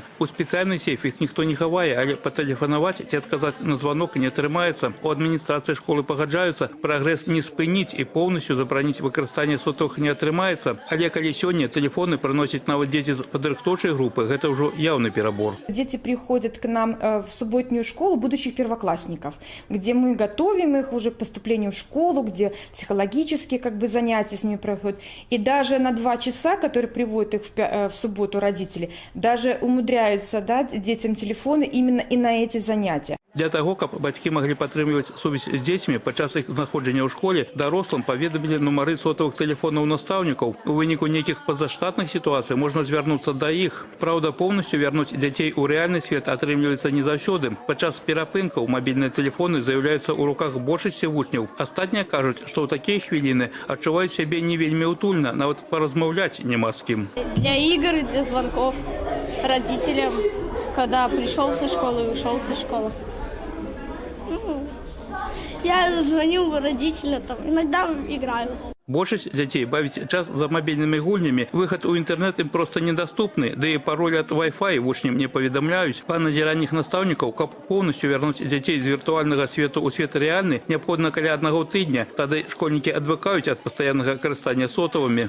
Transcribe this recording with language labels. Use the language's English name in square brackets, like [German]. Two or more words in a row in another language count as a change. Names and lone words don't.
[Belarusian] У спецыяльны сейф іх ніхто не хавае, але патэлефанаваць ці адказаць на званок не атрымаецца. У адміністрацыі школы пагаджаюцца, прагрэс не спыніць і поўнасцю забараніць выкарыстанне сотовых не атрымаецца. Але калі сёння тэлефоны прыносяць нават дзеці з падрыхтоўчай групы, гэта ўжо яўны перабор. [Russian] Дети приходят к нам в субботнюю школу будущих первоклассников, где мы готовим их уже к поступлению в школу, где психологические занятия с ними проходят. И даже на 2 часа, которые приводят их в субботу родители, даже умудряются дать детям телефоны именно и на эти занятия. [Belarusian] Для таго, каб бацькі маглі падтрымліваць сувязь з дзецьмі, падчас іх знаходжання ў школе дарослым паведамілі нумары сотовых тэлефонаў настаўнікаў. У выніку нейкіх пазаштатных сітуацый можна звярнуцца да іх. Праўда, поўнасцю вярнуць дзяцей у рэальны свет атрымліваецца не заўсёды. Падчас перапынкаў мабільныя тэлефоны з'яўляюцца ў руках большасці вучняў. Астатнія кажуць, што ў такія хвіліны адчуваюць сябе не вельмі утульна, нават паразмаўляць няма з кім. [Russian] Для игр, для звонков родителям, когда пришел со школы и ушел со школы. Я звоню родителям, иногда играю. [Belarusian] Большасць дзяцей бавіць час за мабільнымі гульнямі. Выхад у інтэрнэт ім проста недаступны, да і пароль ад Wi-Fi вучням не паведамляюць. Па назіраннях настаўнікаў, каб поўнасцю вярнуць дзяцей з віртуальнага свету ў свет рэальны, неабходна каля 1 тыдня. Тады школьнікі адвыкаюць ад пастаяннага карыстання сотавымі.